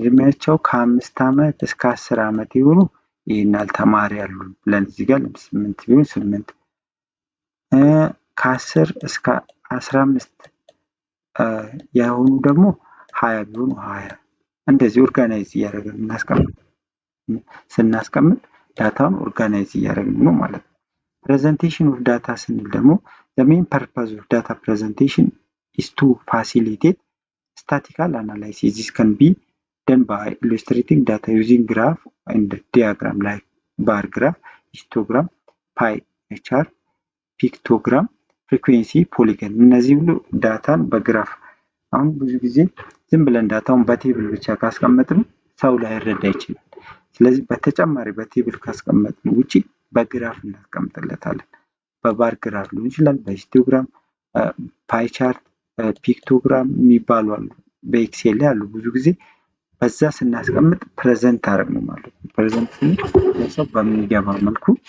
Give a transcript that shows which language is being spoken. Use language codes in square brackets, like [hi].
[am] እድሜያቸው ከ5 ዓመት እስከ 10 ዓመት የሆኑ ይሄናል ተማሪ ያሉ ብለን እዚህ ጋር 8 ቢሆን 8 ከ10 እስከ 15 የሆኑ ደግሞ 20 ቢሆኑ 20 እንደዚህ ኦርጋናይዝ እያደረግን ስናስቀምጥ ዳታውን ኦርጋናይዝ እያደረግን ነው ማለት ነው። ፕሬዘንቴሽን ኦፍ ዳታ ስንል ደግሞ [en] the main purpose of data presentation is to facilitate statistical analysis. This can be done by illustrating data using graph and diagram like bar graph, histogram, pie chart, pictogram, frequency, polygon. [am] እነዚህ ሁሉ ዳታን በግራፍ አሁን ብዙ ጊዜ ዝም ብለን ዳታውን በቴብል ብቻ ካስቀመጥን ሰው ላይረዳ ይችላል። ስለዚህ በተጨማሪ በቴብል ካስቀመጥን ውጪ በግራፍ እናስቀምጥለታለን። በባር ግራፍ ሊሆን ይችላል፣ በሂስቶግራም፣ ፓይ ቻርት፣ ፒክቶግራም የሚባሉ አሉ። በኤክሴል ላይ አሉ። ብዙ ጊዜ በዛ ስናስቀምጥ ፕሬዘንት አደረግነው ማለት ነው። ፕሬዘንት ለሰው በሚገባ መልኩ